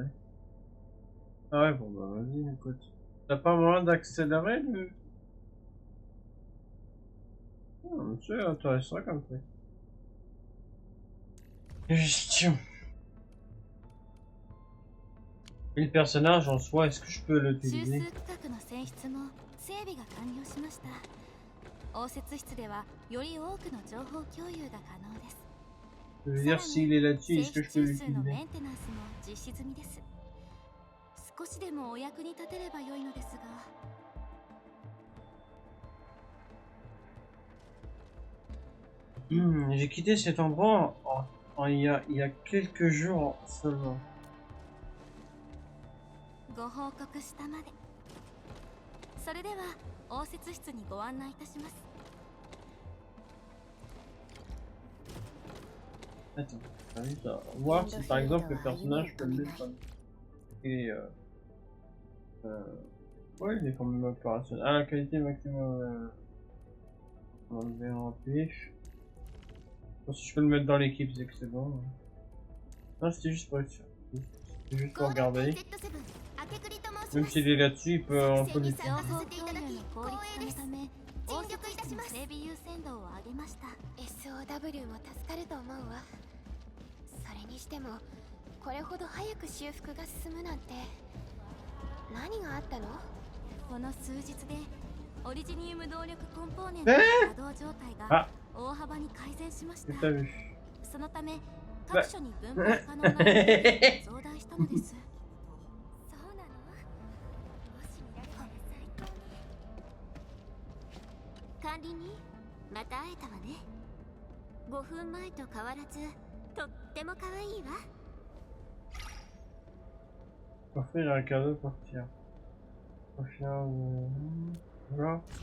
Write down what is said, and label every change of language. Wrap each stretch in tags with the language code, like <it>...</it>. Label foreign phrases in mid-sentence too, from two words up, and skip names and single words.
<fr>Ah ouais, bon bah vas-y, écoute. T'as pas moyen d'accélérer le... Ah, c'est intéressant comme truc. Gestion. Et le personnage en soi, est-ce que je peux</fr> <ja>中枢</ja> <fr>l'utiliser?</fr> <ja>区画の選出も整備が完了しました。応接室ではより多くの情報共有が可能です。</ja> <fr>Je veux dire, s'il est là-dessus,</fr> <ja>政</ja> <fr>est-ce que</fr> <ja>府</ja> <fr>je peux</fr> <ja>中枢の</ja> <fr>l'utiliser?</fr> <ja>メンテナンスも実施済みです。少しでもお役に立てれば良いのですが。</ja> <fr>J'ai quitté cet endroit il y a quelques jours seulement.</fr> <ja>ご報告したまで。それでは応接室にご案内いたします。</ja> <fr>Attends, j'invite à voir si par exemple le personnage peut le descendre. Et ouais, il est quand même opérationnel. Ah, la qualité maximum. On va le en pif. Bon, si je peux le mettre dans l'équipe, c'est que c'est bon. Non, c'était juste pour être sûr. C'était juste pour regarder. Même s'il est là-dessus, on peut</fr> <ja>情</ja> <fr>l'utiliser.</fr> <ja>報共有の効率化のため応接室の整備優先度を上げました。 SOW も助かると思うわ。それにしてもこれほど早く修復が進むなんて何があったの？この数日でオリジニウム動力コンポーネントの稼働状態が大幅に改善しました。</ja> <fr>T'as vu?</fr> <ja>そのため各所に分配可能な電力が増大したのです。そうなの？もし見られたら最高ね。管理人、また会えたわね。5分前と変わらずとっても可愛いわ。</ja> <fr>Offrir un cadeau pour tirer. Confiance. Voilà.</fr>